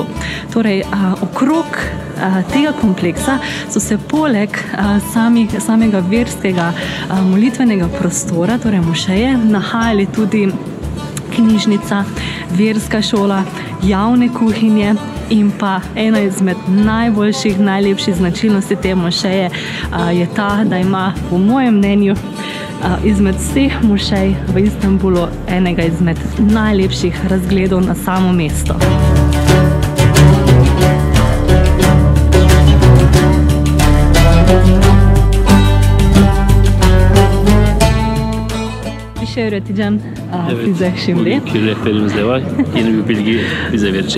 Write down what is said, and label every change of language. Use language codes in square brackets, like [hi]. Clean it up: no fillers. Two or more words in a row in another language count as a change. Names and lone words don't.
[sl] Torej, okrog tega kompleksa so se poleg samega verskega molitvenega prostora, torej mošeje, nahajali tudi knjižnica, verska šola, javne kuhinje in pa ena izmed najboljših, najlepših značilnosti te mošeje je ta, da ima po mojem mnenju izmed vseh mošej v Istanbulu enega izmed najlepših razgledov na samo mesto. [tr] Bir şey öğreteceğim size şimdi. Bugünkü rehberimiz de var. Yeni bir bilgi bize verecek.